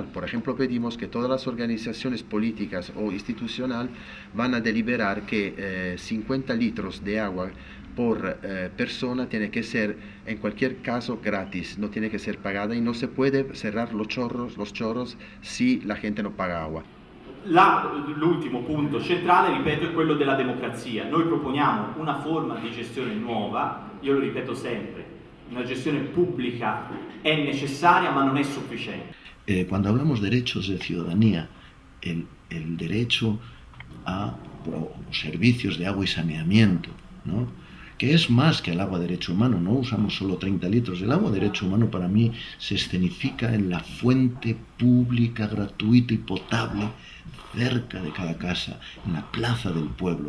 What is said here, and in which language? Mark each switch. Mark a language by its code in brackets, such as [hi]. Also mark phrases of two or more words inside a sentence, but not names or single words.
[es] Por ejemplo, pedimos que todas las organizaciones políticas o institucionales van a deliberar que 50 litros de agua por persona tiene que ser en cualquier caso gratis, no tiene que ser pagada y no se puede cerrar los chorros si la gente no paga agua. [it] L'ultimo punto centrale, ripeto, è quello della democrazia. Noi proponiamo una forma di gestione nuova, io lo ripeto sempre, una gestione pública è necessaria ma non è sufficiente. [es] Cuando hablamos de derechos de ciudadanía, el derecho a servicios de agua y saneamiento, ¿no?, que es más que el agua derecho humano, no usamos solo 30 litros. El agua derecho humano para mí se escenifica en la fuente pública, gratuita y potable cerca de cada casa, en la plaza del pueblo.